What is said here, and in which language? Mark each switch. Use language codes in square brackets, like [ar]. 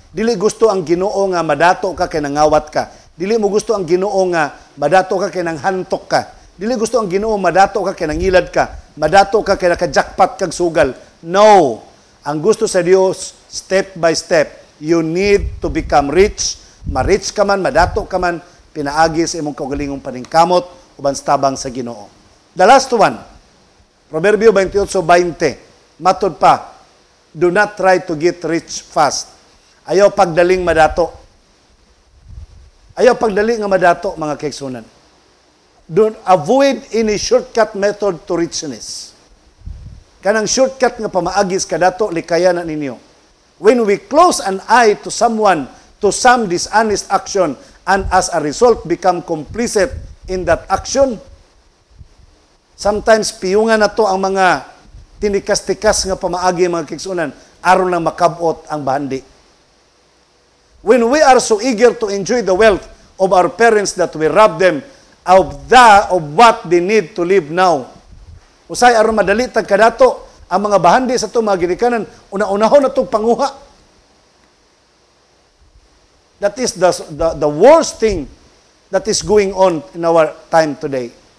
[ceb] Dili gusto ang Ginoo nga madato ka kay nangawat ka. Dili mo gusto ang Ginoo nga madato ka kay nanghantok ka. Dili gusto ang Ginoo madato ka kay nangilad ka. Madato ka kay naka-jackpot kag sugal. [en] No. [ceb] Ang gusto sa Dios, [en] step by step. You need to become rich. [ceb] Ma-rich ka man, madato ka man, pinaagi sa imong kaugalingong paningkamot uban tabang sa Ginoo. [en] The last one, Proverbio 28:20. [ceb] Matod pa, [en] do not try to get rich fast. [ceb] Ayaw pagdaling madato. Ayaw pagdali nga madato, mga kaigsunan. [en] Don't avoid any shortcut method to richness. [ceb] Kanang shortcut nga pamaagis kadato likayanan ninyo. [en] When we close an eye to someone, to some dishonest action, and as a result become complicit in that action, sometimes [ceb] piyungan na to ang mga tinikas-tikas nga pamaagi mga kigsunan aron lang makabot ang bahandi. [en] When we are so eager to enjoy the wealth of our parents that we rob them of what they need to live now. [ceb] Usay aron madali tag kadato ang mga bahandi sa to mga ginikanan, una-unahon na itong panguha. [en] That is the worst thing that is going on in our time today.